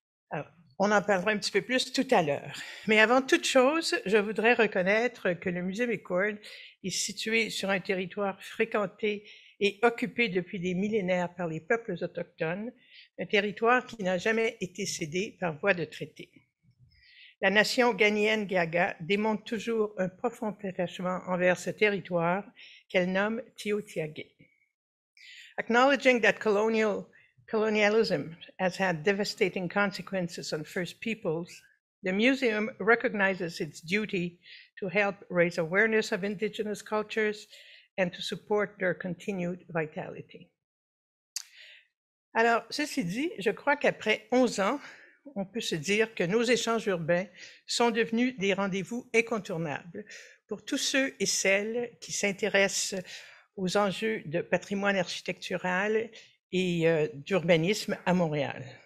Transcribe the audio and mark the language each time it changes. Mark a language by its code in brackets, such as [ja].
[fr] Alors, on en parlera un petit peu plus tout à l'heure. Mais avant toute chose, je voudrais reconnaître que le musée McCord est situé sur un territoire fréquenté et occupé depuis des millénaires par les peuples autochtones, un territoire qui n'a jamais été cédé par voie de traité. La nation ghanéenne Gaga démontre toujours un profond attachement envers ce territoire qu'elle nomme Tiohtià:ke. [en] Acknowledging that colonialism has had devastating consequences on First Peoples, the museum recognizes its duty to help raise awareness of Indigenous cultures and to support their continued vitality. [fr] Alors, ceci dit, je crois qu'après 11 ans, on peut se dire que nos échanges urbains sont devenus des rendez-vous incontournables pour tous ceux et celles qui s'intéressent aux enjeux de patrimoine architectural et d'urbanisme à Montréal.